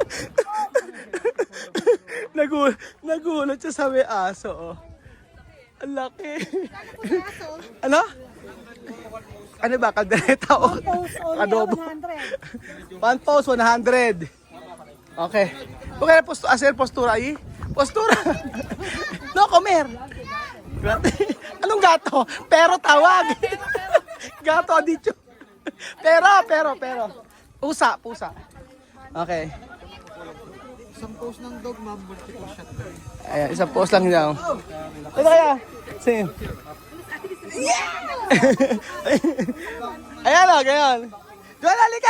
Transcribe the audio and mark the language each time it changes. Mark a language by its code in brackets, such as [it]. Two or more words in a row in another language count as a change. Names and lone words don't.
[tl] Nagulat siya sa may aso, oh. Ang laki. Ano? Ano ba? Kaldereta o adobo? 1 post, 100. Okay. Kung kaya [es] hacer postura ahí? Postura. No comer. [tl] Anong gato? Pero tawag. [es] Gato dicho. Pero. [tl] Pusa. Okay. Isang post ng dog, ma'am, [en] multiple shot. [tl] Ayan, isang post lang daw. Ito kaya? Same. Yeah! Ayan o, ganyan. Duwan, halika!